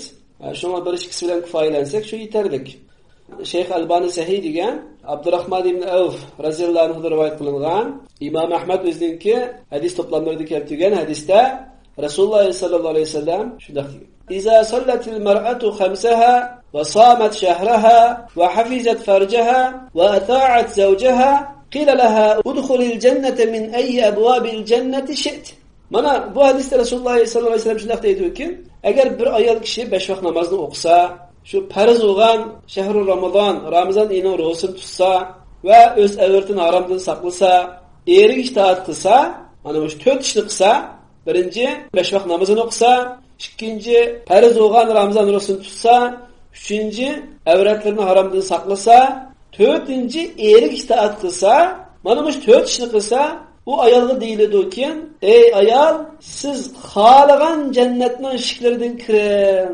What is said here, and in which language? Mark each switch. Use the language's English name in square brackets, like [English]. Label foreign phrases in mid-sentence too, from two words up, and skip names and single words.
[Uzbek] Shunga bir ikkisi bilan kifoyalansak shu yetarli. Şeyh Albani Sahih degan Abdurrahman ibn Avf [Arabic] رضي الله عنه [Uzbek] rivoyat qilingan İmam Ahmad o'zininki hadis to'plamlarida keltirgan hadisda Rasululloh [Arabic] صلى الله عليه وسلم [Uzbek] shunday dedi: [Arabic] "إذا صلت المرأة خمسها وصامت شهرها وحفظت فرجها وأطاعت زوجها قيل لها ادخلي الجنة من أي أبواب الجنة شئت." [Uzbek] Mana bu hadisda Rasululloh [Arabic] صلى الله عليه وسلم [Uzbek] shunday deydi: "Agar bir ayol kishi 5 vaqt namozni o'qisa, şu farz bo'lgan shahrul Ramazon oyining ro'zasini tutsa va o'z avratini haromdan saqlasa, eriga itoat qilsa, mana shu 4 ishni qilsa, birinchi 5 vaqt namozini o'qisa, ikkinchi farz bo'lgan Ramazon ro'zasini tutsa, uchinchi avratlarini haromdan saqlasa, to'rtinchi eriga itoat qilsa, mana shu 4 ishni qilsa, u ayolga deyiladi-ki, ey ayol, siz xohlagan jannatning eshiklaridan kiring.